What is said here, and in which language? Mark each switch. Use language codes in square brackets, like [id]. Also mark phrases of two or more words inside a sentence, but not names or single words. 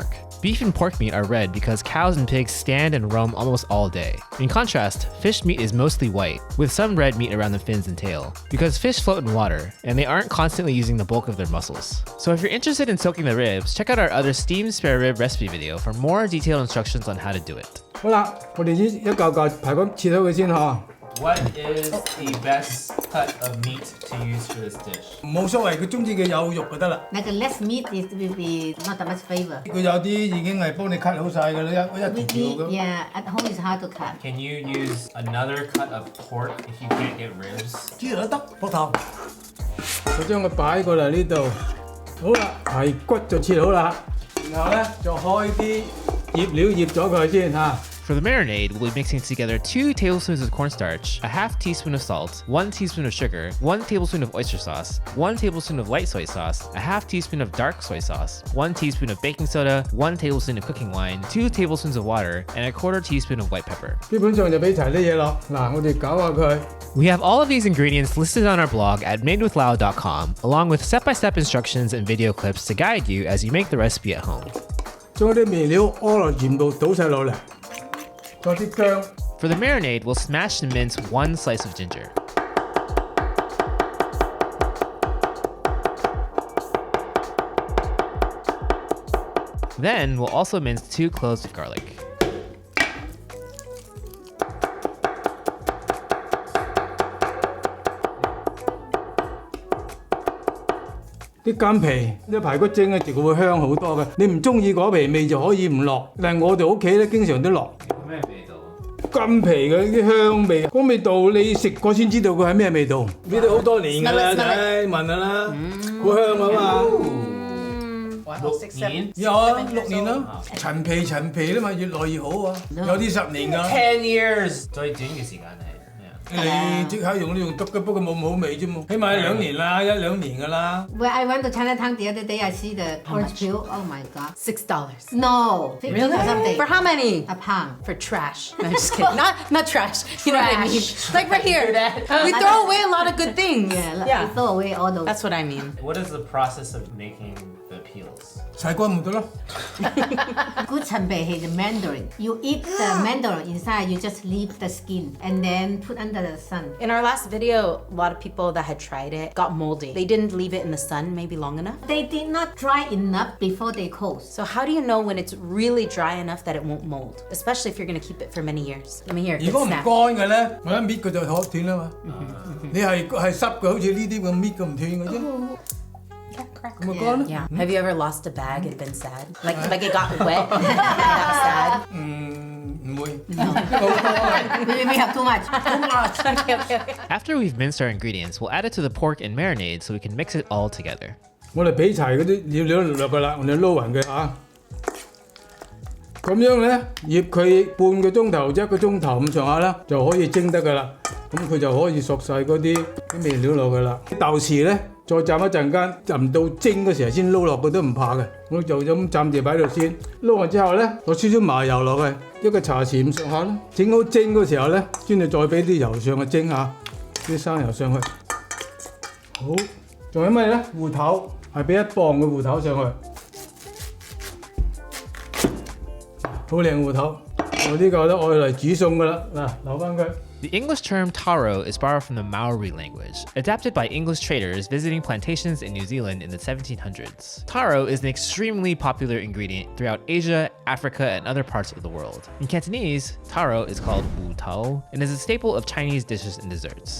[en] Beef and pork meat are red because cows and pigs stand and roam almost all day. In contrast, fish meat is mostly white, with some red meat around the fins and tail, because fish float in water, and they aren't constantly using the bulk of their muscles. So if you're interested in soaking the ribs, check out our other steamed spare rib recipe video for more detailed instructions on how to do it. [yue] 好啦，我哋一嚿嚿排骨切咗佢先嚇。 [en] What is the best cut of meat to use for this dish? [yue] 冇所謂，佢中意嘅有肉就得啦。 [en] Like a less meat is will be not that much flavor. [yue] 佢有啲已經係幫你 cut 好晒㗎啦，一條條咁。 [en] Yeah, at home is hard to cut. Can you use another cut of pork if you can't get ribs? [yue] 豬都得，膊頭。我將佢擺過嚟呢度，好啦，排骨就切好啦，然後咧就開啲醃料醃咗佢先嚇。 [en] For the marinade, we'll be mixing together 2 tablespoons of cornstarch, a half teaspoon of salt, 1 teaspoon of sugar, 1 tablespoon of oyster sauce, 1 tablespoon of light soy sauce, a half teaspoon of dark soy sauce, 1 teaspoon of baking soda, 1 tablespoon of cooking wine, 2 tablespoons of water, and a quarter teaspoon of white pepper. [yue] 基本上就俾齊啲嘢落，嗱我哋攪下佢。 [en] We have all of these ingredients listed on our blog at madewithlao.com, along with step-by-step instructions and video clips to guide you as you make the recipe at home. [yue] 將啲味料屙落全部倒晒落嚟，再啲薑。 [en] For the marinade, we'll smash and mince 1 slice of ginger. Then we'll also mince 2 cloves of garlic. [yue] 啲乾皮，啲排骨蒸嘅時佢會香好多嘅。你唔中意嗰皮味就可以唔落，但係我哋屋企咧經常都落。咩味道？乾皮嘅啲香味，嗰味道你食過先知道佢係咩味道。呢度好多年㗎啦，睇聞下啦，好香啊嘛。 [en] Wow, 6, 7, [yue] 有啊 7 ，6 [en] years [yue] 年 [en] old. [yue] 啦，陳皮啦嘛，越來越好啊，有啲10年㗎。 10 years 最短嘅時間係咩啊？你即刻用都用得嘅，不過冇好味啫嘛。起碼2年啦，1-2年㗎啦。 [en] When I went to Chinatown the other day, I see the orange peel. Oh my god. $6. No, 50 or something. For how many? A pound. For trash. No, I'm just kidding. Not trash. You know what I mean? Trash. Like right here. We throw away a lot of good things. Yeah, throw away all those. That's what I mean. What is the process of making the peels? [yue] 洗乾咪得咯。 [en] Good [yue] 陳皮係 [en] the mandarin. You eat the mandarin inside, you just leave the skin and then put under the sun. In our last video, a lot of people that had tried it got moldy. They didn't leave it in the sun maybe long enough. They did not dry enough before they close. So how do you know when it's really dry enough that it won't mold? Especially if you're gonna keep it for many years. Let me hear. [yue] 如果唔 [en] Snap. [yue] 乾嘅咧，我一搣佢就可斷啦嘛。你係濕嘅，好似呢啲咁搣佢唔斷嘅啫。咁咪乾咯。 [en] Yeah. Have you ever lost a bag and been sad? Like it got wet and got sad? [yue] 唔會。 [en] We have too much. Okay. After we've minced our ingredients, we'll add it to the pork and marinade so we can mix it all together. [yue] 我哋俾齊嗰啲料落㗎啦，我哋撈勻佢嚇。咁樣咧，醃佢半個鐘頭、1個鐘頭咁上下啦，就可以蒸得㗎啦。咁佢就可以索晒嗰啲味料落去啦。豆豉咧，再浸一陣間，浸到蒸嗰時候先撈落去都唔怕嘅。我就咁暫時擺喺度先。撈完之後咧，落少少麻油落去，1個茶匙咁上下啦。整好蒸嗰時候咧，先至再俾啲油上去蒸下，啲生油上去。好，仲有咩咧？芋頭係俾1磅嘅芋頭上去。好靚芋頭，我呢個都愛嚟煮餸㗎啦。嗱，留翻佢。 [en] The English term taro is borrowed from the Maori language, adapted by English traders visiting plantations in New Zealand in the 1700s. Taro is an extremely popular ingredient throughout Asia, Africa, and other parts of the world. In Cantonese, taro is called wu tao and is a staple of Chinese dishes and desserts.